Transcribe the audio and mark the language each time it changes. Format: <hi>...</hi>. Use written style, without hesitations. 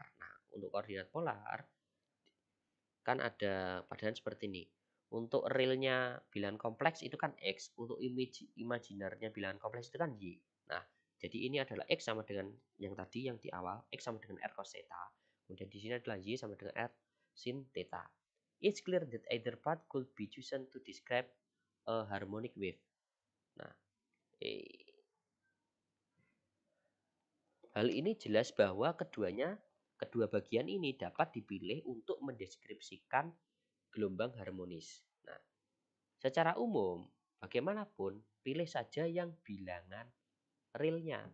<id>Nah, untuk koordinat polar kan ada padanan seperti ini. Untuk realnya bilangan kompleks itu kan X, untuk imajinernya bilangan kompleks itu kan Y. Nah, jadi ini adalah X sama dengan yang tadi yang di awal, X sama dengan R cos theta. Kemudian di sini adalah Y sama dengan R sin theta.</id> <en>It's clear that either path could be chosen to describe a harmonic wave.</en> <id>Nah, hal ini jelas bahwa kedua bagian ini dapat dipilih untuk mendeskripsikan gelombang harmonis. Nah, secara umum, bagaimanapun, pilih saja yang bilangan realnya.</id>